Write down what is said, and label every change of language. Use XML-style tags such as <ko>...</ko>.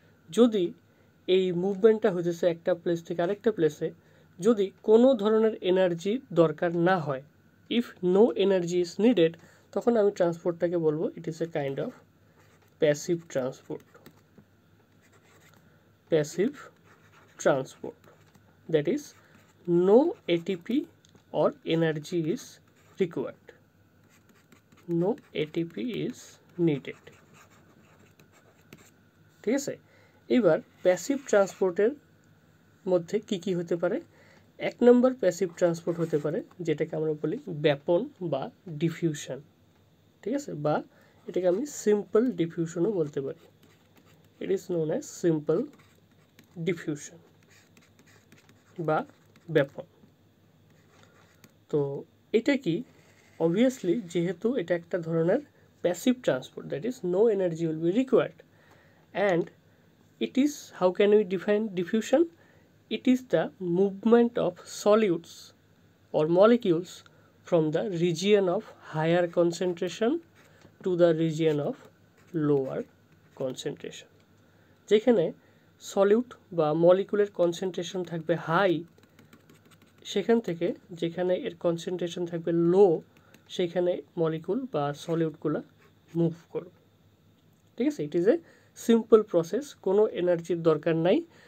<bn>যদি এই মুভমেন্টটা হতেছে একটা প্লেস থেকে আরেকটা প্লেসে, যদি কোনো ধরনের এনার্জি দরকার না হয়,</bn> <en>if no energy is needed,</en> <bn>তখন আমি ট্রান্সপোর্টটাকে বলবো</bn> <en>It is a kind of passive transport. Passive transport, that is no ATP or energy is required, no ATP is needed।</en> <bn>ঠিক আছে, এবার প্যাসিভ ট্রান্সপোর্টের মধ্যে কি হতে পারে। এক নম্বর প্যাসিভ ট্রান্সপোর্ট হতে পারে যেটাকে আমরা বলি ব্যাপন বা ডিফিউশন। ঠিক আছে, বা এটাকে আমি সিম্পল ডিফিউশনও বলতে পারি।</bn> <en>It is known as simple diffusion বা ব্যাপন।</en> <bn>তো এটা কি, অবভিয়াসলি যেহেতু এটা একটা ধরনের passive transport,</bn> <en>That is no energy will be required, and it is, how can we define diffusion? It is the movement of solutes or molecules from the region of higher concentration to the region of lower concentration।</en> <bn>যেখানে solute বা মলিকুলের concentration থাকবে high, সেখান থেকে যেখানে এর concentration থাকবে লো, সেখানে molecule বা সলিউটগুলো মুভ করবে। ঠিক আছে,</bn> <en>it is a simple process,</en> <bn>কোনো এনার্জির দরকার নাই।</bn>